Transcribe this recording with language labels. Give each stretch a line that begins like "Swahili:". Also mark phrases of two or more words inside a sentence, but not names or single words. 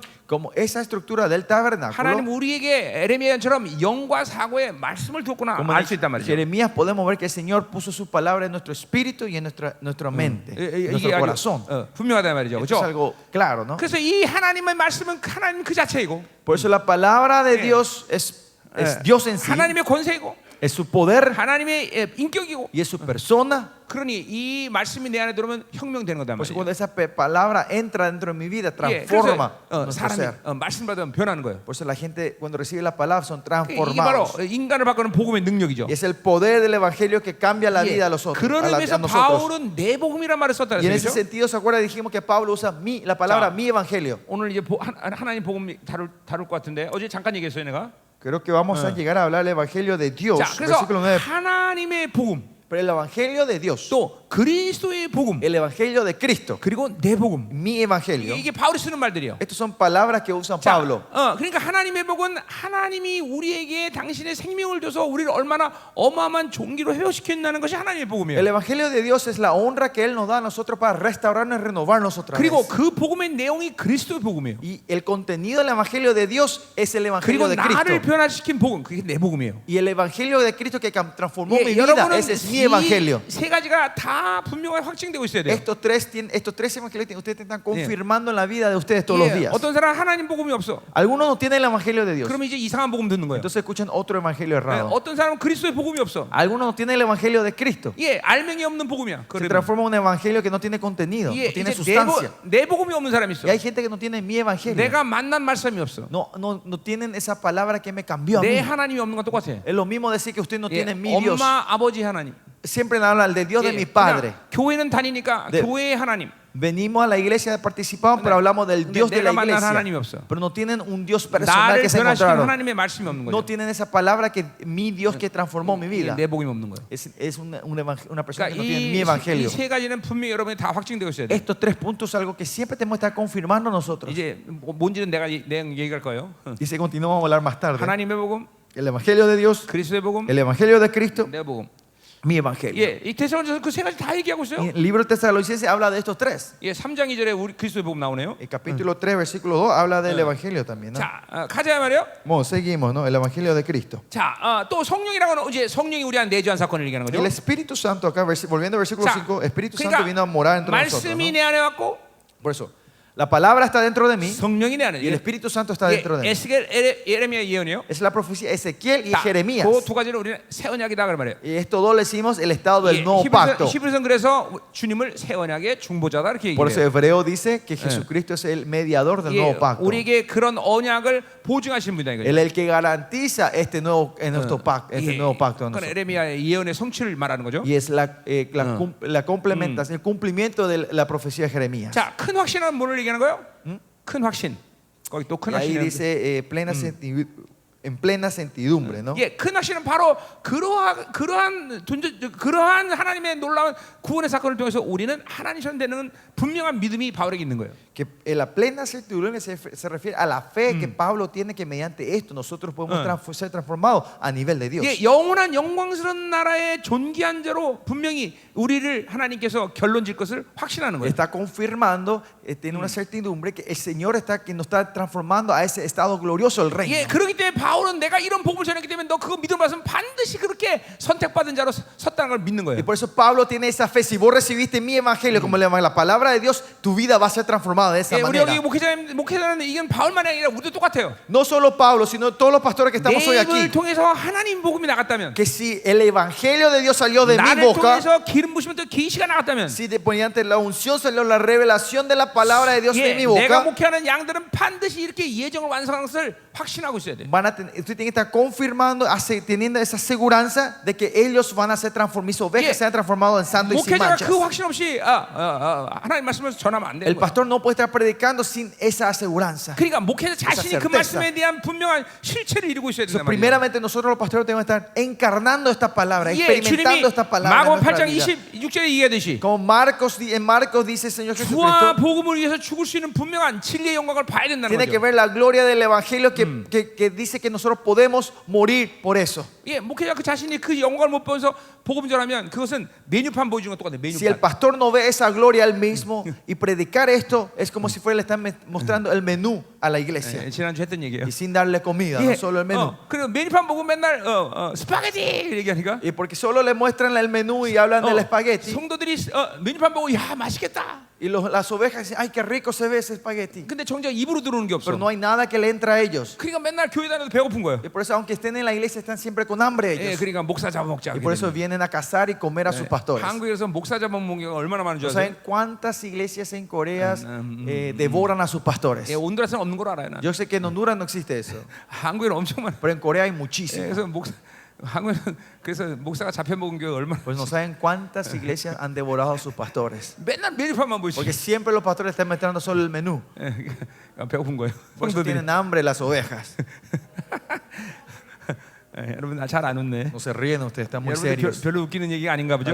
Spanish: Como esa estructura del tabernáculo,
Korean: 하나님 우리에게 에레미야처럼 영과 사고의 말씀을 뒀구나
Spanish: como
Korean: 알
Spanish: en
Korean: 수 있단 말이죠.
Spanish: Jeremías podemos ver que el Señor puso su palabra en nuestro espíritu y en nuestra mente, en
Korean: 이게
Spanish: nuestro
Korean: 아주
Spanish: corazón.
Korean: 분명하단 말이죠.
Spanish: Esto es
Korean: 그렇죠?
Spanish: algo claro, ¿no?
Korean: 그래서 이 하나님의 말씀은 하나님 그 자체이고
Spanish: Por eso la palabra de Dios es Dios en sí,
Korean: 하나님의 권세이고
Spanish: es su poder
Korean: 하나님의 인격이고
Spanish: y es su persona.
Korean: 그러니 이 말씀이 내 안에 들어오면 혁명되는 거단
Spanish: Por eso
Korean: 말이에요.
Spanish: cuando esa palabra entra dentro de mi vida,
Korean: 예,
Spanish: transforma
Korean: 그래서
Spanish: nuestro ser.
Korean: 사람이 말씀 받으면 변하는 거예요.
Spanish: Por eso la gente cuando recibe la palabra son
Korean: 이게 바로
Spanish: transformados.
Korean: 인간을 바꾸는 복음의 능력이죠.
Spanish: Y es el poder del evangelio que cambia la vida a los otros.
Korean: 그런
Spanish: A
Korean: 의미에서
Spanish: nosotros.
Korean: 바울은 내 복음이란 말을 썼다
Spanish: Y en ese
Korean: 그랬어요.
Spanish: sentido, ¿se acuerda? Dijimos que Pablo usa la palabra
Korean: 자.
Spanish: mi evangelio.
Korean: 오늘 이제 하나님 복음 다룰 것 같은데 어제 잠깐 얘기했어요 내가.
Spanish: Creo que vamos a llegar a hablar del evangelio de Dios.
Korean: 자, 그래서
Spanish: Versículo 9.
Korean: 하나님의 복음,
Spanish: Pero el evangelio de Dios,
Korean: 또 그리스도의 복음,
Spanish: el evangelio de Cristo,
Korean: 그리고 내 복음.
Spanish: mi evangelio.
Korean: 이게 바울이 쓰는 말들이에요.
Spanish: Estas son palabras que usa
Korean: 자,
Spanish: Pablo.
Korean: 그러니까 하나님의 복은 하나님이 우리에게 당신의 생명을 줘서 우리를 얼마나 어마어마한 종기로 회복시켰다는 것이 하나님의 복음이에요.
Spanish: El evangelio de Dios es la honra que Él nos da a nosotros para restaurarnos y renovarnos otra
Korean: 그리고
Spanish: vez.
Korean: 그 복음의 내용이 그리스도의 복음이에요.
Spanish: Y el contenido del evangelio de Dios es el evangelio
Korean: 그리고
Spanish: de
Korean: 나를
Spanish: Cristo.
Korean: 변화시킨 복음, 그게 내 복음이에요.
Spanish: Y el evangelio de Cristo que transformó mi
Korean: 예,
Spanish: vida,
Korean: 여러분은
Spanish: ese es mi evangelio.
Korean: 이 세 가지가 다 분명하게 확증되고 있어야 돼요.
Spanish: Estos tres evangelios ustedes están confirmando en la vida de ustedes todos los
Korean: 예,
Spanish: días.
Korean: 어떤 사람 하나님 복음이 없어.
Spanish: Algunos no tienen el evangelio de Dios.
Korean: 그러면 이제 이상한 복음 듣는 거예요.
Spanish: Entonces escuchan otro evangelio
Korean: 예,
Spanish: errado.
Korean: 어떤 사람은 그리스도의 복음이 없어.
Spanish: Algunos no tienen el evangelio de Cristo.
Korean: 예, 알맹이 없는 복음이야.
Spanish: Se transforma en un evangelio que no tiene contenido,
Korean: 예,
Spanish: no tiene
Korean: 이제
Spanish: sustancia.
Korean: 내 복음이 없는 사람이 있어.
Spanish: Y hay gente que no tiene mi evangelio.
Korean: 내가 만난 말씀이 없어.
Spanish: No tienen esa palabra que me cambió a
Korean: 내
Spanish: mí.
Korean: 하나님이 없는 건 똑같아.
Spanish: Es lo mismo decir que usted no
Korean: 예,
Spanish: tiene mi Dios.
Korean: 엄마, 아버지 하나님.
Spanish: Siempre hablan del Dios de
Korean: 예,
Spanish: mi Padre.
Korean: 그냥 교회는 다니니까 네. 교회의 하나님.
Spanish: Venimos a la iglesia, participamos, pero hablamos del Dios de la
Korean: 내가 만난 하나님이
Spanish: iglesia.
Korean: 없어.
Spanish: Pero no tienen un Dios personal
Korean: 나를
Spanish: que se
Korean: 변화시킨
Spanish: encontraron.
Korean: 하나님의 말씀이 없는
Spanish: No
Korean: 거죠.
Spanish: tienen esa palabra que mi Dios que transformó mi vida.
Korean: 내 복음이 없는 거예요.
Spanish: Es una persona
Korean: 그러니까
Spanish: que no tiene mi evangelio.
Korean: 이 세 가지는 분명히 여러분이 다 확증되고 있어야 돼.
Spanish: Estos tres puntos es algo que siempre tenemos que estar confirmando nosotros.
Korean: 이제 뭔지는 내가 얘기할 거예요.
Spanish: Dice, continuamos a hablar más tarde.
Korean: 하나님의 복음,
Spanish: El evangelio de Dios,
Korean: 그리스도의 복음,
Spanish: el evangelio de Cristo,
Korean: 내 복음.
Spanish: mi evangelio.
Korean: 예, 이 데살로니가서 그 세 가지 다 얘기하고 있어요.
Spanish: Y el libro de Tesalonicenses habla de estos tres.
Korean: 예, 3장 2절에 우리 그리스도의 복음 나오네요.
Spanish: El capítulo 3, versículo 2 habla del evangelio también, ¿no?
Korean: 자, 가자 말이요.
Spanish: Bueno, seguimos, ¿no? El evangelio de Cristo.
Korean: 자, 또 성령이라고는 이제 성령이 우리 안에 내주한 사건을 얘기하는 거죠.
Spanish: El Espíritu Santo, acá volviendo al versículo
Korean: 자,
Spanish: 5, Espíritu
Korean: 그러니까
Spanish: Santo vino a morar entre nosotros,
Korean: 말씀이
Spanish: ¿no?
Korean: 내 안에 왔고
Spanish: Por eso, La palabra está dentro de mí
Korean: 성령이 내 안에.
Spanish: y el Espíritu Santo está dentro de mí.
Korean: 에스겔, 예레미야 예언이요.
Spanish: Es la profecía de Ezequiel y Jeremías.
Korean: 그두 가지를 우리는 새 언약이다 그 말이에요.
Spanish: Y esto dos le decimos el estado del nuevo pacto.
Korean: 히브리서는 그래서 주님을 새 언약의 중보자다 이렇게
Spanish: Por eso
Korean: 얘기해요.
Spanish: Hebreo dice que Jesucristo es el mediador del nuevo pacto.
Korean: 우리에게 그런 언약을 보증하신 분이다 이거죠.
Spanish: Él es el que garantiza este nuevo, nuestro pacto, este nuevo pacto.
Korean: 그건 에레미야의 예언의 성취를 말하는 거죠.
Spanish: Y es la complementación, el cumplimiento de la profecía de Jeremías.
Korean: 자, 큰 확신은 뭐를 얘기하는 거예요? 큰 확신. 거기 또 큰
Spanish: Y ahí
Korean: 확신.
Spanish: dice en plena certidumbre, ¿no?
Korean: 예, 큰 확신은 바로 그러한 하나님의 놀라운 구원의 사건을 통해서 우리는 하나님 되는 분명한 믿음이 바울에게 있는 거예요.
Spanish: Que la plena certidumbre se refiere a la fe que Pablo tiene, que mediante esto nosotros podemos ser transformados a nivel de Dios.
Korean: 예, 영원한 영광스러운 나라의 존귀한 자로 분명히 우리를 하나님께서 결론질 것을 확신하는 거예요.
Spanish: Está confirmando, tiene una certidumbre que el Señor que nos está transformando a ese estado glorioso del reino.
Korean: 예, 그렇기 때문에 바울은 내가 이런 복음을 전했기 때문에 너 그거 믿음을 받으면 반드시 그렇게 선택받은 자로 섰다는 걸 믿는
Spanish: Y
Korean: 거예요.
Spanish: por eso Pablo tiene esa fe. Si vos recibiste mi evangelio como la palabra de Dios, tu vida va a ser transformada de esa
Korean: 예, 우리
Spanish: manera.
Korean: 여기 목회자는 이건 바울만이 아니라 우리도 똑같아요.
Spanish: No solo Pablo, sino todos los pastores que
Korean: 내
Spanish: estamos hoy
Korean: 입을
Spanish: aquí.
Korean: 통해서 하나님 복음이 나갔다면,
Spanish: Que si el evangelio de Dios salió de mi
Korean: 나를
Spanish: boca,
Korean: 통해서 기름 부심을 또 계시가 나갔다면,
Spanish: si mediante la unción salió la revelación de la palabra de Dios de
Korean: 예,
Spanish: mi
Korean: 내가
Spanish: boca,
Korean: 목회하는 양들은 반드시 이렇게 예정을 완성한 것을 확신하고 있어야 돼.
Spanish: usted tiene que estar confirmando, teniendo esa seguridad de que ellos van a ser transformados, mis ovejas sean transformadas en santos y sin
Korean: 목회자가
Spanish: manchas.
Korean: 그 확신 없이 하나님 말씀을 전하면 안 되는
Spanish: El
Korean: 거야.
Spanish: pastor no puede estar predicando sin esa aseguranza.
Korean: 그러니까 목회자 자신이 그
Spanish: certeza.
Korean: 말씀에 대한 분명한 실체를 이루고 있어야 된단 말이야.
Spanish: Primeramente nosotros los pastores tenemos que estar encarnando esta palabra,
Korean: 예,
Spanish: experimentando
Korean: 주님이
Spanish: esta palabra en
Korean: 마가복음
Spanish: nuestra
Korean: 8장
Spanish: vida.
Korean: 26절에 얘기하듯이
Spanish: Como en Marcos dice el Señor
Korean: 주와
Spanish: Jesucristo,
Korean: 복음을 위해서 죽을 수 있는 분명한 진리의 영광을 봐야 된다는
Spanish: tiene que
Korean: 거죠.
Spanish: ver la gloria del evangelio que dice que nosotros podemos morir por eso.
Korean: 예, 목회자 그 자신이 그 영광을 못 보면서 복음 전하면 그것은 메뉴판 보여주는 것 똑같아요.
Spanish: Si el
Korean: 메뉴판.
Spanish: pastor no ve esa gloria al mismo y predicar esto es como si fuera le están mostrando el menú a la iglesia
Korean: 예, 지난주 했던 얘기예요.
Spanish: y sin darle comida, no solo el menú.
Korean: 그리고 메뉴판 보고 맨날 스파게티 얘기하니까
Spanish: Y porque solo le muestran el menú y hablan del espagueti
Korean: 성도들이 메뉴판 보고 야 맛있겠다.
Spanish: y las ovejas dicen, ay, qué rico se ve ese espagueti.
Korean: 근데 정작 입으로 들어오는 게 없어.
Spanish: Pero no hay nada que le entra a ellos.
Korean: 그러니까 맨날 교회 다녀도 배고픈 거예요.
Spanish: Y por eso, aunque estén en la iglesia, están siempre con hambre
Korean: 예,
Spanish: ellos.
Korean: 그러니까 목사 잡아먹자.
Spanish: Y por eso vienen a cazar y comer a sus pastores.
Korean: 한국에서 목사 잡아먹는 게 얼마나 많은 줄
Spanish: ¿No
Korean: 아세요?
Spanish: saben cuántas iglesias en Corea devoran a sus pastores?
Korean: 예, 온두라스는 없는 걸 알아요. 나.
Spanish: Yo sé que en Honduras no existe eso,
Korean: 한국에는 엄청 많아.
Spanish: pero en Corea hay
Korean: 예,
Spanish: muchísimo.
Korean: 그래서 한국에는 그래서 목사가 잡혀 먹은 게 얼마나.
Spanish: Pues no saben cuántas iglesias han devorado a sus pastores.
Korean: 맨날 메뉴판만 보시.
Spanish: Porque siempre los pastores están mostrando solo el menú.
Korean: 배고픈 거예요.
Spanish: Por eso tienen hambre las ovejas.
Korean: 여러분 잘 안 웃네.
Spanish: No se ríen ustedes, están muy
Korean: 여러분
Spanish: serios.
Korean: 별로 웃기는 얘기가 아닌가 보죠?